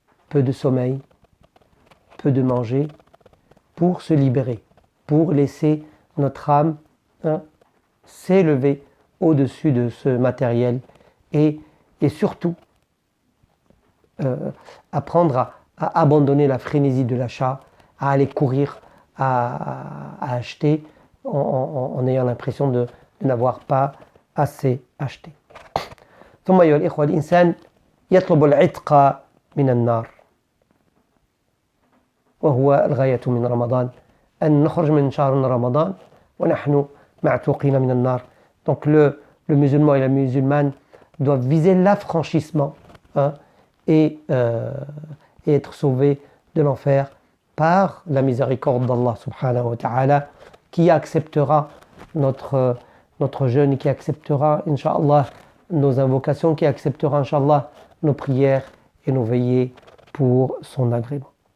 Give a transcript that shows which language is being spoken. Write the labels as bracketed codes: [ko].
[fr] Peu de sommeil, peu de manger, pour se libérer, pour laisser notre âme s'élever au-dessus de ce matériel et surtout apprendre à abandonner la frénésie de l'achat, à aller courir, à acheter en ayant l'impression de n'avoir pas assez acheté. [ar] ثم أيها الإخوة الإنسان يطلب العتق من النار وهو الغاية من رمضان أن نخرج من شهر رمضان ونحن معتوقين من النار. [fr] Donc le musulman et la musulmane doivent viser l'affranchissement et être sauvés de l'enfer par la miséricorde d'Allah subhanahu wa ta'ala, qui acceptera notre jeûne, qui acceptera incha'Allah nos invocations, qui acceptera incha'Allah nos prières et nos veillées pour son agrément.